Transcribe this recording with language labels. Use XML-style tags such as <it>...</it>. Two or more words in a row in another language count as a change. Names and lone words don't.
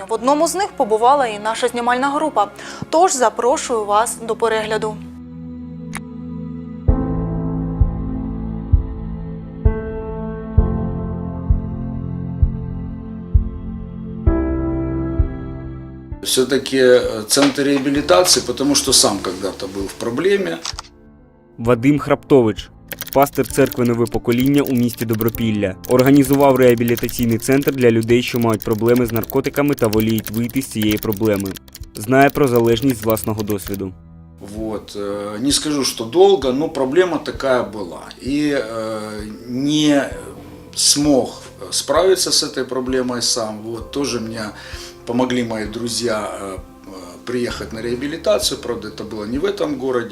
<uk>В одному з них побувала і наша знімальна група. Тож запрошую вас до перегляду.</uk> <ru>Все-таки центр реабилитации, потому что сам когда-то был в проблеме.</ru> <uk>Вадим Храптович, пастир церкви «Нове покоління» у місті Добропілля, організував реабілітаційний центр для людей, що мають проблеми з наркотиками та воліють вийти з цієї проблеми. Знає про залежність з власного досвіду.</uk> <ru>Вот. Не скажу, что долго, но проблема такая была. И не смог справиться с этой проблемой сам. Вот. Тоже мне помогли мои друзья приехать на реабилитацию, правда, это было не в этом городе.</ru>